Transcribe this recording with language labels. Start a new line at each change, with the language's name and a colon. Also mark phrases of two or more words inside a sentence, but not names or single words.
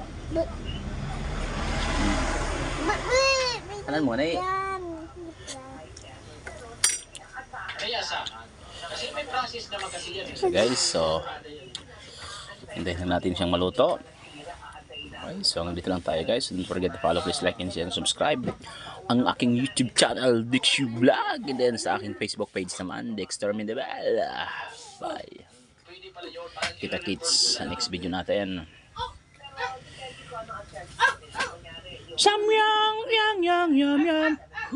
Filipino: Anan mo na eh.
English: So guys,
Filipino: so hintayin natin siyang maluto. Okay, so dito lang tayo guys.
English: Don't forget to follow, please like and share and subscribe
Filipino: ang aking
English: YouTube channel, Dexu Vlog, and then
Filipino: sa aking
English: Facebook page naman, Dexter Mendebal.
Filipino: Bye. Kita-kits sa
English: next video
Filipino: natin. Samyang, yang, yang, yum, yum.